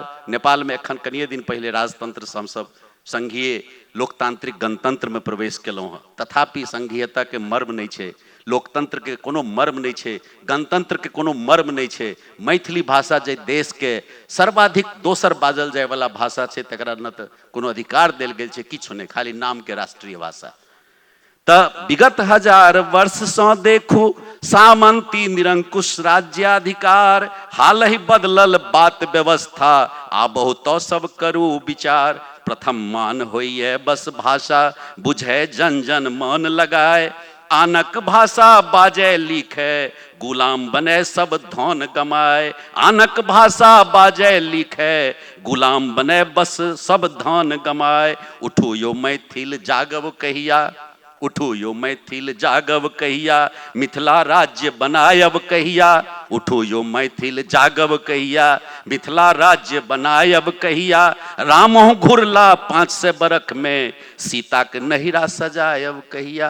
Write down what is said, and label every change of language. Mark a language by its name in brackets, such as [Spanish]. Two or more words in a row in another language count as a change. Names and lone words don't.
[Maithili] नेपाल में एखन कनिए दिन पहले राजतंत्र से हमसब संघीय लोकतांत्रिक गणतंत्र में प्रवेश केलहुँ हँ, तथापि संघीयता के मर्म नहीं छे, लोकतंत्र के कोनो मर्म नहीं छे, गणतंत्र के कोनो मर्म नहीं छे। मैथिली भाषा जे देश के सर्वाधिक दोसर बाजल जाय वाला भाषा छे, तकरा न त कोनो अधिकार देल गेल छे, किछु नहीं, खाली नाम के राष्ट्रीय भाषा। त विगत 1000 वर्ष सौ देखू सामंती निरंकुश राज्याधिकार। हाल ही बदलल बात व्यवस्था आबहु तो सब करू विचार। प्रथम मान होइए बस भाषा बुझे जन जन मन लगाए। आनक भाषा बाजे लिखे गुलाम बने सब धन गमाए। आनक भाषा बाजे लिखे गुलाम बने बस सब धन गमाए। उठू यो मैथिल जागब कहिया, उठू यो मैथिल जागब कहिया, मिथिला राज्य बनायब कहिया। उठू यो मैथिल जागब कहिया, मिथिला राज्य बनायब कहिया। रामहु घुरला 500 बरख में सीता के नहिरा सजायब कहिया।